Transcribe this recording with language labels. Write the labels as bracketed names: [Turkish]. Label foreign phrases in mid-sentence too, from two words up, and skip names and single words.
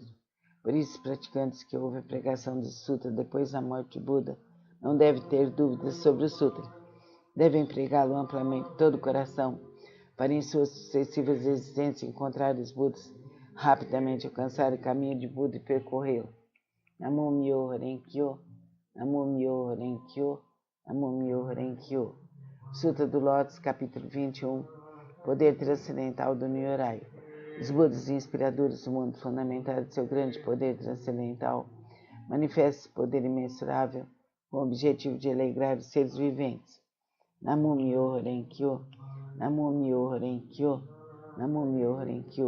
[Portuguese] Por isso, os praticantes que ouvem a pregação desse sutra depois da morte de Buda não devem ter dúvidas sobre o sutra. Devem pregá-lo amplamente todo o coração, para em suas sucessivas existências encontrar os Budas, rapidamente alcançar o caminho de Buda e percorrê-lo. [Japanese] Namu Myoho Renkyo, Namu Myoho Renkyo, Namu Myoho Renkyo. [Portuguese] Sutra do Lótus, capítulo 21. Poder transcendental do Nyorai. Os Budas inspiradores do mundo, fundamentados em seu grande poder transcendental, manifestam esse poder imensurável com o objetivo de alegrar os seres viventes. [Japanese] Namu Myoho Renkyo, Namu Myoho Renkyo, Namu Myoho Renkyo.